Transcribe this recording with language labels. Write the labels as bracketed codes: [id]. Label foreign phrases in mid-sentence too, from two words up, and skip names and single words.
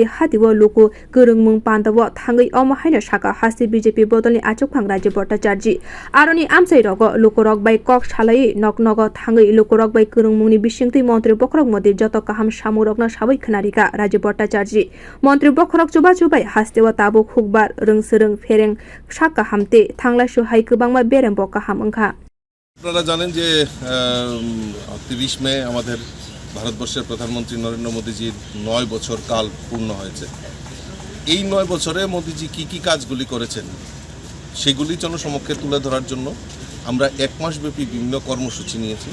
[trp] हातिव लुकु गोरोंमुं पान्दाव थाङै अमहायनो साका हास्ति बीजेपी बदलनि आचुकफां राजीव भट्टाचार्य आरनि आमसाइ रग लुकरक बाय कक सालायै नक थाङै लुकरक बाय गोरोंमुंनि बिसिंति मन्त्री बखरक मोदी जत काहाम सामुरकनो साबै खोनारिका राजीव भट्टाचार्य मन्त्री बखरक जुबा जुबाय हास्तेव ताबुक हुकबार रोंसोरों फेरें साका हामते थांला सुहाय गोबांमा बेरें बका हामंखा। [bn] আপনারা জানেন যে 30 মে আমাদের ভারতবর্ষের প্রধানমন্ত্রী নরেন্দ্র মোদীজির 9 বছর কাল পূর্ণ হয়েছে। এই 9 বছরে মোদীজি কি কাজগুলি করেছেন সেগুলি জনসমক্ষে তুলে ধরার জন্য আমরা 1 মাসব্যাপী বিভিন্ন কর্মসূচি নিয়েছি।